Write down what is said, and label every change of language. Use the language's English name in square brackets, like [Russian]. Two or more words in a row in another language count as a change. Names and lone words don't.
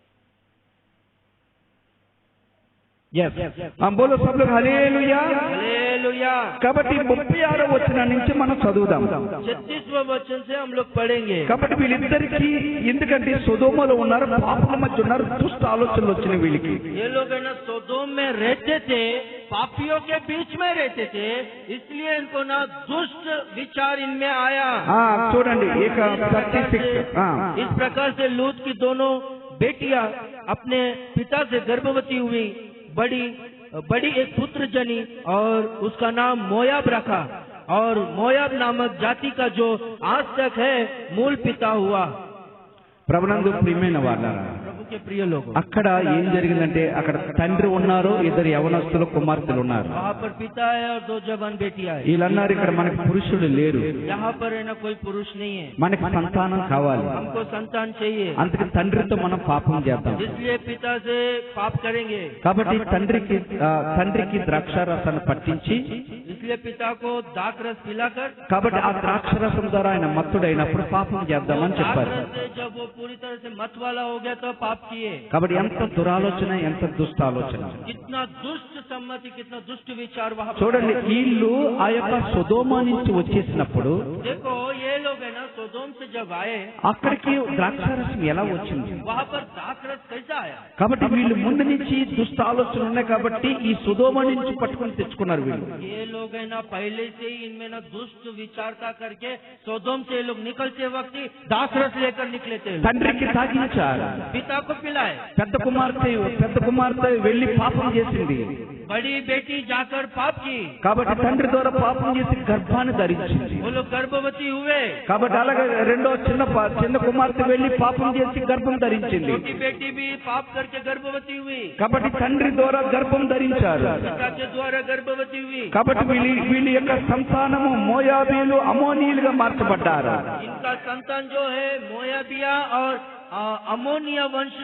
[Hindi] हम बोलो सब लोग हालेलुया। हालेलुया। [Telugu] కాబట్టి 36వ వచనం నుంచి మనం చదువుదాం. [Hindi] 36वें वचन से हम लोग पढ़ेंगे। [Telugu] కాబట్టి వీళ్ళిద్దరికి ఎందుకంటే సొదొమలో ఉన్నారు, పాపుల మధ్య ఉన్నారు, దుష్ట ఆలోచనలు వచ్చిన వీళ్ళకి. [Hindi] ये लोग है ना सोदोम में रहते थे, पापियों के बीच में रहते थे, इसलिए इनको ना दुष्ट विचार इनमें आया। [Telugu] చూడండి ఇక 36 [Hindi] इस प्रकार से लूत की दोनों बेटियां अपने पिता से गर्भवती हुई, बड़ी एक पुत्र जनी और उसका नाम मोयाब रखा, और मोयाब नामक जाति का जो आज तक है मूल पिता हुआ। [Telugu] ప్రభునందు ప్రియమైన వాళ్ళారా, [Hindi] प्रभु के प्रिय लोग, [Telugu] అక్కడ ఏం జరిగిందంటే అక్కడ తండ్రి ఉన్నారు, ఇద్దరు యవనస్తులు కుమార్తెలు ఉన్నారు. [Hindi] वहाँ पर पिता है और दो जवान बेटियां है। [Telugu] వీళ్ళన్నారు ఇక్కడ మనకి పురుషుడు లేరు, [Hindi] यहाँ पर है ना कोई पुरुष नहीं है, [Telugu] మనకి సంతానం కావాలి, [Hindi] हमको संतान चाहिए, [Telugu] అందుకే తండ్రితో మనం పాపం చేద్దాం. [Hindi] इसलिए पिता से पाप करेंगे। [Telugu] కాబట్టి తండ్రికి ద్రాక్షారసాన్ని పట్టించి, [Hindi] इसलिए पिता को दाखरस पिलाकर, [Telugu] కాబట్టి ఆ ద్రాక్షారసం ద్వారా ఆయన మత్తుడైనప్పుడు పాపం చేద్దామని చెప్పారు. [Hindi] दाखरस से जब वो पूरी तरह से मत वाला हो गया तो पाप किए। [Telugu] కాబట్టి ఎంత దురాలోచన, ఎంత దుష్ట ఆలోచన. [Hindi] कितना दुष्ट सम्मति, कितना दुष्ट विचार वहाँ पर। [Telugu] చూడండి వీళ్ళు ఆ యొక్క సొదొమ నుంచి వచ్చేసినప్పుడు [Hindi] देखो ये लोग है ना सोदोम से जब आए, [Telugu] అక్కడికి ద్రాక్షారసం ఎలా వచ్చింది? [Hindi] वहाँ पर दाखरस कैसा आया? [Telugu] కాబట్టి వీళ్ళు ముందు నుంచి దుష్ట ఆలోచనలు ఉన్నాయి కాబట్టి ఈ సొదొమ నుంచి పట్టుకొని తెచ్చుకున్నారు వీళ్ళు. [Hindi] ये लोग है ना पहले से ही इनमें ना दुष्ट विचार का करके सोदोम से ये लोग निकलते वक्त ही दाखरस लेकर निकले थे। [Telugu] తండ్రికి తాగించారు, [Hindi] पिता को पिलाए। [Telugu] పెద్ద కుమార్తె వెళ్లి పాపం చేసింది, [Hindi] बड़ी बेटी जाकर पाप की, [Telugu] కాబట్టి తండ్రి ద్వారా పాపం చేసి గర్భాన్ని ధరించింది. [Hindi] वो लोग गर्भवती हुए। [Telugu] కాబట్టి అలాగే రెండో చిన్న కుమార్తె వెళ్లి పాపం చేసి గర్భం ధరించింది. [Hindi] छोटी बेटी भी पाप करके गर्भवती हुई, [Telugu] కాబట్టి తండ్రి ద్వారా గర్భం ధరించారు. [Hindi] पिता के द्वारा गर्भवती हुई। [Telugu] కాబట్టి వీళ్ళ యొక్క సంతానము మోయాబీలు, అమోనీయులుగా మార్చబడ్డారు. [Hindi] इनका संतान जो है मोयाबिया और [Telugu] అమోనియా వంశం।